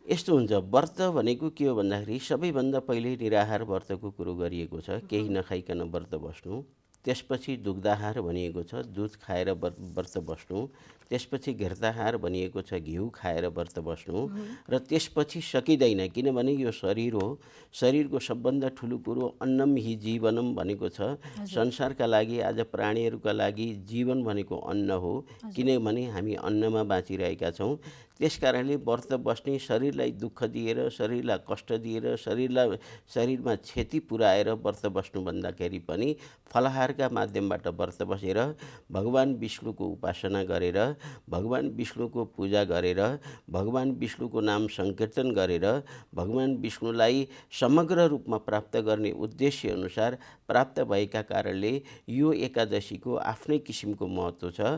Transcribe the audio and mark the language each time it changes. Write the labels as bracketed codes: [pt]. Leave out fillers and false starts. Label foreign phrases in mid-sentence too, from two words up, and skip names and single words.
[ne] यस्तो हुन्छ, व्रत भनेको के हो भन्दाखेरि सबैभन्दा पहिले निराहार व्रतको कुरो गरिएको छ। केही नखाइकन व्रत बस्नु। त्यसपछि दुग्धाहार भनिएको छ, दुध खाएर व्रत बस्नु। त्यसपछि घृताहार भनिएको छ, घिउ खाएर व्रत बस्नु। र त्यसपछि सकिँदैन, किनभने यो शरीर हो। शरीरको सबभन्दा ठुलो कुरो [sa] अन्नम हि जीवनम [ne] भनेको छ। संसारका लागि, आज प्राणीहरूका लागि जीवन भनेको अन्न हो, किनभने हामी अन्नमा बाँचिरहेका छौँ। त्यसकारणले व्रत बस्ने, शरीरलाई दुःख दिएर, शरीरलाई कष्ट दिएर, शरीरमा क्षति पुर्याएर व्रत बस्नु भन्दाखेरि पनि फलाहारका माध्यमबाट व्रत बसेर भगवान विष्णुको उपासना गरेर, भगवान विष्णुको पूजा गरेर, भगवान विष्णुको नाम संकीर्तन गरेर भगवान विष्णुलाई समग्र रूपमा प्राप्त गर्ने उद्देश्य अनुसार प्राप्त भएका कारणले यो एकादशीको आफ्नै किसिमको महत्त्व छ।